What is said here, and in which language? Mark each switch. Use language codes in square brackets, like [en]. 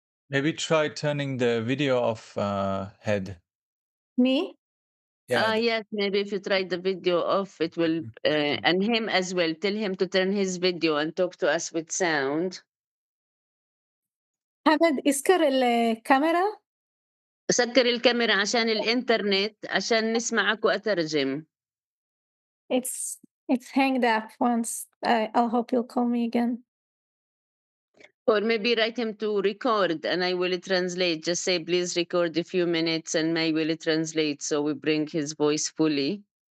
[en] Maybe try turning the video off, Head. Me? Yeah. Yes, maybe if you try the video off, it will, and him as well. Tell him to turn his video and talk to us with sound. [ar] حمد اسكر الكاميرا. سكر الكاميرا عشان الإنترنت عشان نسمعك وأترجم. [en] It's hanged up once. I'll hope you'll call me again. Or maybe write him to record and I will translate. Just say, please record a few minutes and I will translate so we bring his voice fully.